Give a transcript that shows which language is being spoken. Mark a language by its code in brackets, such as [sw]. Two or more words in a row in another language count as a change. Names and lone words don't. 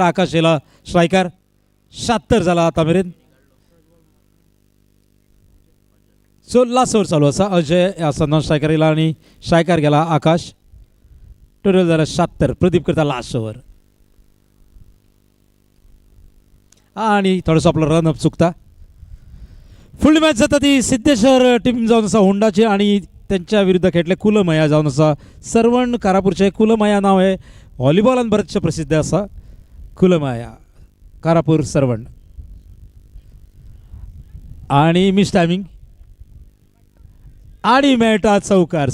[kok] आकाश येला स्ट्रायकर. 76 झाला आता मेरेन. [en] so last over [kok] चालू आसा. अजय आसा [en] non striker [kok] येयला आणि स्ट्रायकर गेला आकाश. टोटल झाला 76. प्रदीप करता [en] last over [kok] आणि थोडंसं आपलं [en] run up [kok] चुकता. फुडली मॅच जाता ती सिद्धेश्वर टीम जावन आसा होंडाची आणि त्यांच्या विरुद्ध खेळटले कुलमया जावन आसा. सरवण कारापूरचे कुलमया नाव हे व्हॉलीबॉलान बरेचशे प्रसिद्ध आसा कुलमाया कारापूर सरवण आणि [en] miss timing [kok] आणि मेळटा चौकार.